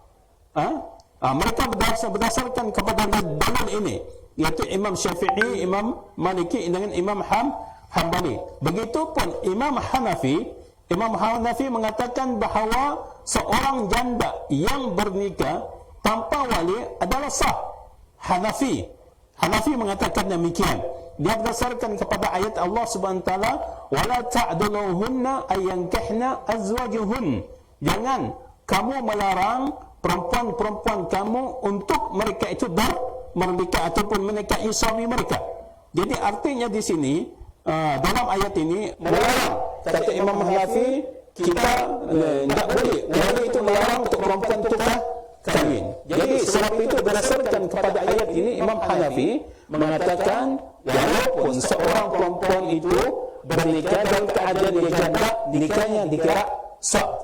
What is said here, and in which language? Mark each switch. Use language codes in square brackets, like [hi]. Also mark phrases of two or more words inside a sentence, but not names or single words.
[ms] Mereka berdasarkan kepada dalil ini, iaitu Imam Syafi'i, Imam Maliki dengan Imam Hanbali. Begitupun Imam Hanafi mengatakan bahawa seorang janda yang bernikah tanpa wali adalah sah. Hanafi mengatakan demikian. Dia berdasarkan kepada ayat Allah [ar] سبحانه وتعالى, ولا تعضلوهن أن ينكحن أزواجهن. [ms] Jangan kamu melarang perempuan-perempuan kamu untuk mereka itu menikah ataupun menikahi suami mereka. Jadi artinya di sini dalam ayat ini melarang, kata Imam Hanafi, kita tidak boleh wali itu melarang untuk perempuan itu kahwin. Jadi sebab itu berdasarkan kepada ayat ini, Imam Hanafi mengatakan walaupun seorang perempuan itu bernikah dalam keadaan dia janda, nikahnya dikira sah.